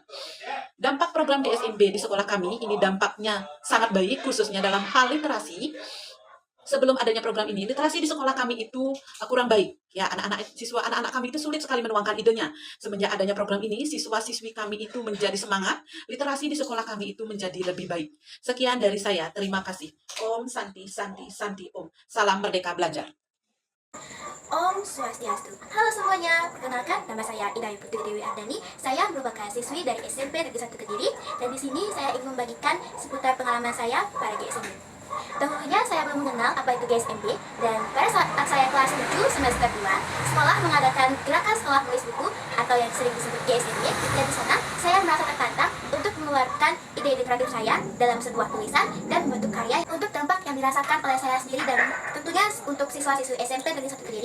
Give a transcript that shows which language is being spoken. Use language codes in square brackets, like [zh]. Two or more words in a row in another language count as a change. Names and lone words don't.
[id] Dampak program GSMB di sekolah kami, ini dampaknya sangat baik, khususnya dalam hal literasi. Sebelum adanya program ini, literasi di sekolah kami itu kurang baik. Ya, anak-anak kami itu sulit sekali menuangkan idenya. Semenjak adanya program ini, siswa-siswi kami itu menjadi semangat, literasi di sekolah kami itu menjadi lebih baik. Sekian dari saya, terima kasih. [sa] Om Santi, Santi, Santi Om. [id] Salam Merdeka Belajar. [sa] Om Swastiastu. [id] Halo semuanya, perkenalkan nama saya Ida Putri Dewi Ardani. Saya merupakan siswi dari SMP Negeri 1 Kediri, dan di sini saya ingin membagikan seputar pengalaman saya pada GSMB. Dahulunya saya belum mengenal apa itu GSMB, dan pada saat saya kelas 7 semester 2, sekolah mengadakan gerakan sekolah menulis buku atau yang sering disebut GSMB, dan di sana saya merasa tertantang untuk mengeluarkan ide-ide kreatif saya dalam sebuah tulisan dan membentuk karya untuk dampak yang dirasakan oleh saya sendiri dan tentunya untuk siswa-siswi SMP Negeri 1 Kediri.